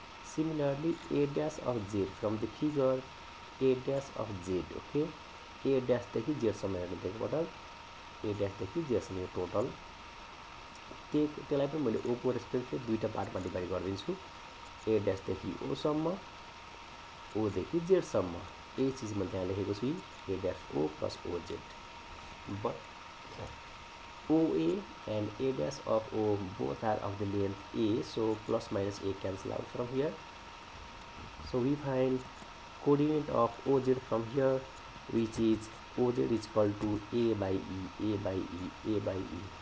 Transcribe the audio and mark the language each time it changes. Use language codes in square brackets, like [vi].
[en] Similarly, A dash of Z from the figure A dash of Z, okay, [ne] A dash देखि Z सम्म हेर्नु देखिबाट A dash देखि Z सम्म total त्यसलाई पनि मैले O को रेस्पेक्टले दुईटा पार्टमा डिभाइड गरिदिन्छु। A dash देखि O सम्म, O देखि Z सम्म यही चीज मैले त्यहाँ लेखेको छु [en] A dash O plus OZ। But OA and A dash of O both are of the length A, so plus minus A cancel out from here. So we find coordinate of OZ from here, which is OZ is equal to A by E, A by E, A by E.